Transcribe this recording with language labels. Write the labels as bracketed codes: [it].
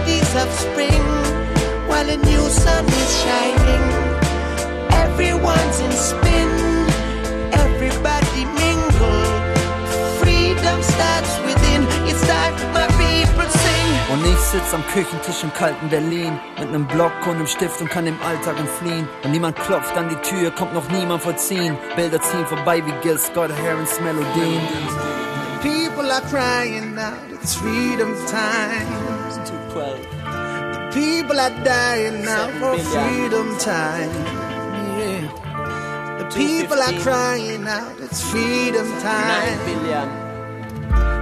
[en] Of spring, while a new sun is shining, everyone's in spin, everybody mingle, freedom starts within, it's time my people sing. [de] Und ich sitz am Küchentisch im kalten Berlin, mit nem Block und nem Stift und kann dem Alltag entfliehen. Und niemand klopft an die Tür, kommt noch niemand vollziehen. Bilder ziehen vorbei wie Gil Scott Heron's Melodien. [en] People are crying now, it's freedom time. It's 2:12. People are dying now for freedom time. Yeah. The people are crying out, it's freedom time.